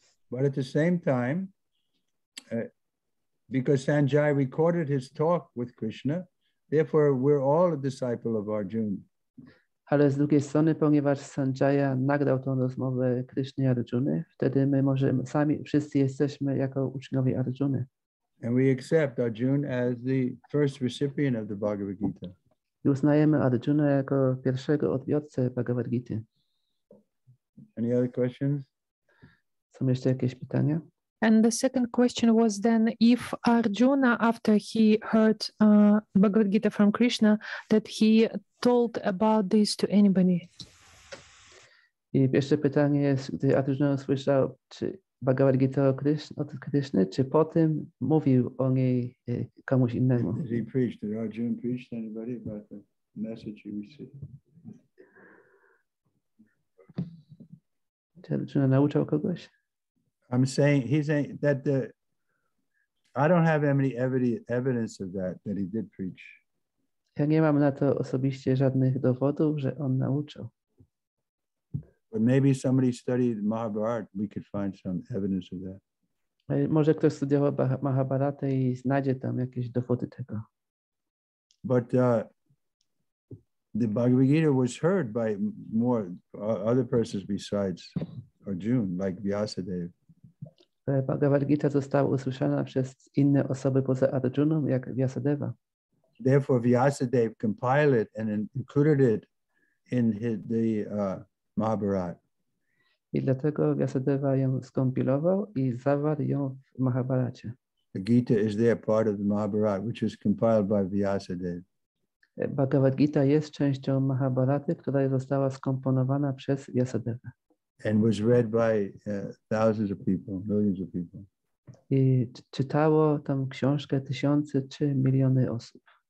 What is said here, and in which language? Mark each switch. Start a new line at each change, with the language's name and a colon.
English: But at the same time, because Sanjay recorded his talk with Krishna, therefore we're all a disciple of Arjuna.
Polish: Ale z drugiej strony, ponieważ Sanjaya nagrał tą rozmowę Kryszny i Arjuny, wtedy my możemy, sami wszyscy jesteśmy jako uczniowie Arjuny.
English: And we accept Arjuna as the first recipient of the Bhagavad Gita.
Polish: I uznajemy Arjunę jako pierwszego odbiorcę Bhagavad Gity.
English: Any other questions?
Polish: Są jeszcze jakieś pytania?
English: And the second question was then if Arjuna, after he heard Bhagavad Gita from Krishna, that he told about this to anybody.
Polish: I pierwsze pytanie jest, gdy Arjuna usłyszał, czy Bhagavad Gita od Kryszny, czy po tym mówił o niej komuś innemu?
English: Did he preach? Did Arjuna preach to anybody about the message he received?
Polish: Czy Arjuna nauczał kogoś?
English: I'm saying, he's saying that I don't have any evidence of that he did preach.
Polish: Ja nie mam na to osobiście żadnych dowodów, że on nauczał.
English: But maybe somebody studied Mahabharata, we could find some evidence of that.
Polish: Może ktoś studiował Mahabharatę i znajdzie tam jakieś dowody tego.
English: But the Bhagavad Gita was heard by more other persons besides Arjuna, like Vyasadeva.
Polish: Bhagavad Gita została usłyszana przez inne osoby poza Arjuną, jak Vyasadeva.
English: Therefore, Vyasadeva compiled it and included it in the Mahabharata.
Polish: I dlatego Vyasadeva ją skompilował i zawarł ją w Mahabharacie.
English: The Gita is there part of the Mahabharata, which was compiled by Vyasadeva.
Polish: Bhagavad Gita jest częścią Mahabharaty, która została skomponowana przez Vyasadeva.
English: And was read by thousands of people, millions of people.
Polish: I czytało tą książkę tysiące czy miliony osób.